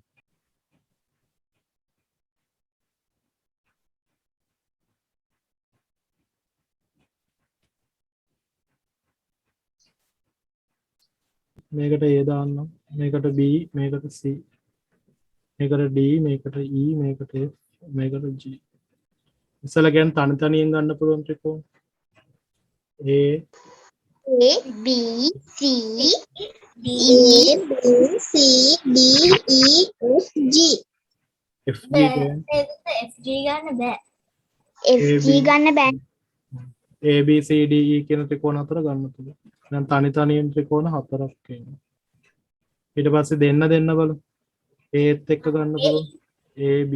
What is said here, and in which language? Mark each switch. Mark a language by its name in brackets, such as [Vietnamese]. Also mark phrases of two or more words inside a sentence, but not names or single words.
[Sinhala] මේකට A දාන්නම්, මේකට B, මේකට C, මේකට D, මේකට E, මේකට F, මේකට G. ඉස්සලා කියන්නේ තනි තනියෙන් ගන්න පුළුවන් ත්‍රිකෝණ. A A B C A B C D E F G F G කියන්නේ FG ගන්න බෑ. FG ගන්න බෑ. A B C D E කියන ත්‍රිකෝණ හතර ගන්න පුළුවන්. දැන් තනි තනියෙන් ත්‍රිකෝණ හතරක් එනවා. ඊට පස්සේ දෙන්න බලමු. A ත් එක්ක ගන්න පුළුවන්. A B